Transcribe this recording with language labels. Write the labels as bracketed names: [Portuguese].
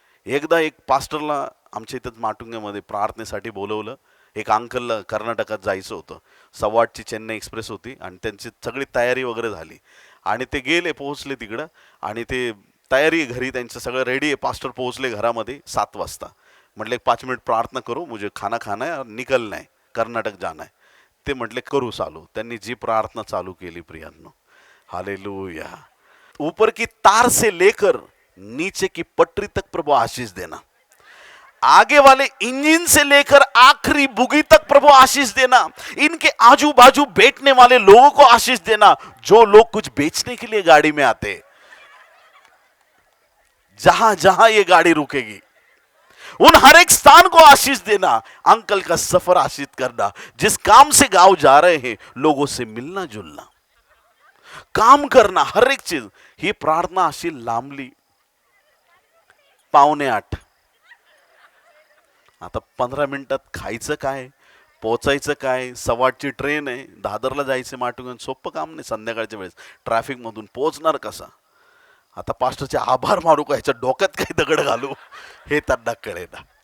[Marathi] एकदा एक पास्टरला आमच्या इथंच माटुंग्यामध्ये प्रार्थनेसाठी बोलवलं. एक अंकलला कर्नाटकात जायचं होतं, 8:15ची चेन्नई एक्सप्रेस होती आणि त्यांची सगळी तयारी वगैरे झाली आणि ते गेले, पोहोचले तिकडं आणि ते तयारी घरी त्यांचं सगळं रेडी आहे. पास्टर पोहोचले घरामध्ये 7 वाजता. म्हटले [Hindi] 5 मिनिट प्रार्थना करो, मुझे खाना खाना है और निकलना है, कर्नाटक जाना है. [Marathi] ते म्हटले करू चालू. त्यांनी जी प्रार्थना चालू केली प्रियांनो, हालेलुया. [Hindi] ऊपर की तार से लेकर नीचे की पटरी तक प्रभु आशीष देना, आगे वाले इंजन से लेकर आखिरी बुगी तक प्रभु आशीष देना, इनके आजू बाजू बैठने वाले लोगों को आशीष देना, जो लोग कुछ बेचने के लिए गाड़ी में आते, जहां जहां ये गाड़ी रुकेगी उन हर एक स्थान को आशीष देना. अंकल का सफर आशीष करना, जिस काम से गांव जा रहे हैं लोगों से मिलना जुलना, काम करना, हर एक चीज. [Marathi] ही प्रार्थना अशी लांबली. 7:45. आता 15 मिनिटात खायचं काय, पोचायचं काय, 8:15ची ट्रेन आहे, दादरला जायचं माटुंगा, सोपं काम नाही. संध्याकाळच्या वेळेस ट्रॅफिक मधून पोहोचणार कसा. आता पास्टरचे आभार मारू का, ह्याच्या डोक्यात काही दगड घालू, हे त्यांना कळेना.